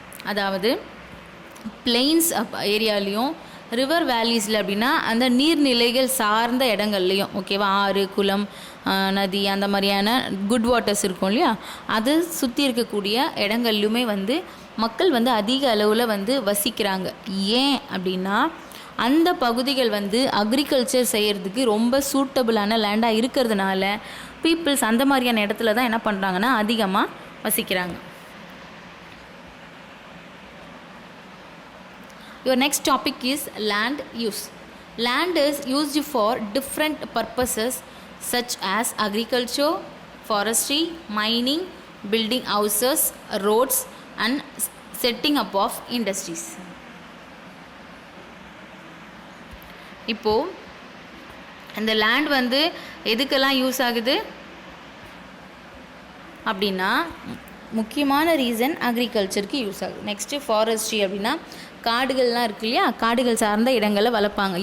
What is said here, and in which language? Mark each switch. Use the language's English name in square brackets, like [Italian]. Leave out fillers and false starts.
[Tamil] அதாவது planes ஏரியாலையும் river வேலிஸில் அப்படின்னா அந்த நீர்நிலைகள் சார்ந்த இடங்கள்லையும், ஓகேவா, ஆறு, குளம், நதி, அந்த மாதிரியான [English] good waters [Tamil] இருக்கும் இல்லையா, அது சுற்றி இருக்கக்கூடிய இடங்கள்லையுமே வந்து மக்கள் வந்து அதிக அளவில் வந்து வசிக்கிறாங்க. ஏன் அப்படின்னா அந்த பகுதிகள் வந்து அக்ரிகல்ச்சர் செய்கிறதுக்கு ரொம்ப சூட்டபுளான லேண்டாக இருக்கிறதுனால பீப்புள்ஸ் அந்த மாதிரியான இடத்துல தான் என்ன பண்ணுறாங்கன்னா அதிகமாக வசிக்கிறாங்க. [English] Your next topic is land use. Land is used for different purposes such as agriculture, forestry, mining, building houses, roads and setting up of industries. [Tamil] இப்போது இந்த லேண்ட் வந்து எதுக்கெல்லாம் யூஸ் ஆகுது அப்படின்னா முக்கியமான ரீசன் அக்ரிகல்ச்சருக்கு யூஸ் ஆகுது. நெக்ஸ்ட்டு ஃபாரஸ்ட்ரி அப்படின்னா காடுகள்லாம் இருக்கு இல்லையா, காடுகள் சார்ந்த இடங்களை வளர்ப்பாங்க.